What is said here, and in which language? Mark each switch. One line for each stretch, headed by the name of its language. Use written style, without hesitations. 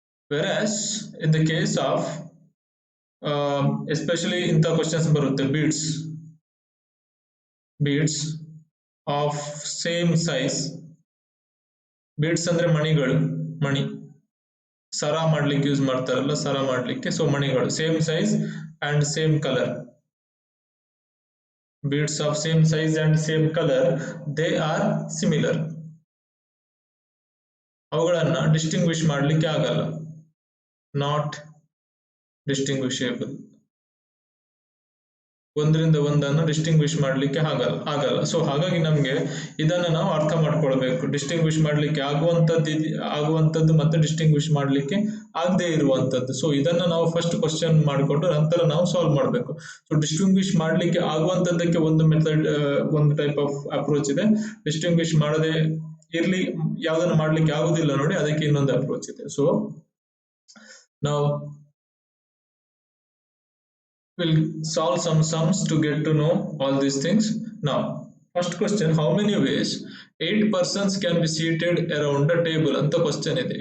English: Whereas in the case of especially
Kannada: ಇಂಥ questions ಬರುತ್ತೆ,
English: beads of same size.
Kannada: beads ಅಂದ್ರೆ ಮಣಿ ಸರ ಮಾಡ್ಲಿಕ್ಕೆ ಯೂಸ್ ಮಾಡ್ತಾರಲ್ಲ, ಸರ ಮಾಡ್ಲಿಕ್ಕೆ.
English: so
Kannada: ಮಣಿಗಳು
English: Same size and same colour. beads of same size and same color, they are similar.
Kannada: ಅವುಗಳನ್ನ distinguish ಮಾಡ್ಲಿಕ್ಕೆ ಆಗಲ್ಲ.
English: Not distinguishable.
Kannada: ಒಂದರಿಂದ ಒಂದನ್ನು ಡಿಸ್ಟಿಂಗ್ವಿಶ್ ಮಾಡ್ಲಿಕ್ಕೆ ಆಗಲ್ಲ. ಸೊ ಹಾಗಾಗಿ ನಮ್ಗೆ ಇದನ್ನ ನಾವು ಅರ್ಥ ಮಾಡ್ಕೊಳ್ಬೇಕು. ಡಿಸ್ಟಿಂಗ್ವಿಶ್ ಮಾಡ್ಲಿಕ್ಕೆ ಆಗುವಂತದ್ದು ಮತ್ತೆ ಡಿಸ್ಟಿಂಗ್ವಿಶ್ ಮಾಡ್ಲಿಕ್ಕೆ ಆಗದೆ ಇರುವಂತದ್ದು. ಸೊ ಇದನ್ನ ನಾವು ಫಸ್ಟ್ ಕ್ವಶನ್ ಮಾಡಿಕೊಂಡು ನಂತರ ನಾವು ಸಾಲ್ವ್ ಮಾಡಬೇಕು. ಸೊ ಡಿಸ್ಟಿಂಗ್ವಿಶ್ ಮಾಡ್ಲಿಕ್ಕೆ ಆಗುವಂತದ್ದಕ್ಕೆ ಒಂದು ಮೆಥಡ್, ಒಂದು
English: type of approach
Kannada: ಇದೆ. ಡಿಸ್ಟಿಂಗ್ವಿಶ್ ಮಾಡದೆ ಇರ್ಲಿ, ಯಾವ್ದನ್ನ ಮಾಡ್ಲಿಕ್ಕೆ ಆಗುದಿಲ್ಲ ನೋಡಿ, ಅದಕ್ಕೆ ಇನ್ನೊಂದು ಅಪ್ರೋಚ್ ಇದೆ.
English: So now we'll solve some sums to get to know all these things. Now, first question, how many ways 8 persons can be seated around a table?
Kannada: Anta question ಇದೆ.